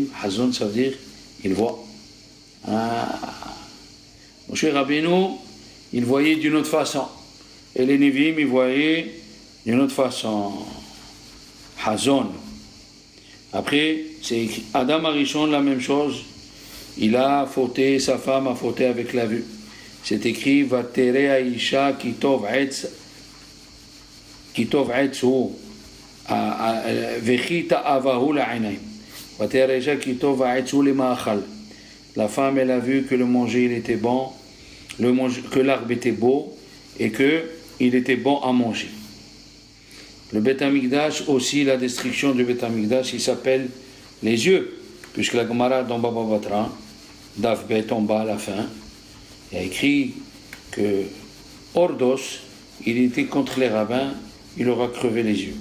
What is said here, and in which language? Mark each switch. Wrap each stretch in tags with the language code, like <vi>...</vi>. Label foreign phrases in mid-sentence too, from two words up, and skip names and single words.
<fr>Hazon, ça veut dire, il voit. Moshe Rabbeinu, il voyait d'une autre façon. Et les Nevi'im, ils voyaient d'une autre façon. Hazon. Après, c'est écrit. Adam Arishon, la même chose. Il a fauté, sa femme a fauté avec la vue. C'est écrit</fr> <he>ותרא האשה כי טוב עץ הוא וכי תאוה הוא לעינים. ותרא האשה כי טוב עץ הוא למאכל.</he> <fr>La femme, elle a vu que le manger, il était bon, que l'arbre était beau et qu'il était bon à manger. Le Beth Amikdash aussi, la destruction du Beth Amikdash, il s'appelle les yeux, puisque la Gemara dans Baba Batra,</fr> <he>דף ב</he> <fr>en bas à la fin, il a écrit que Ordos, il était contre les rabbins, il aura crevé les yeux.</fr>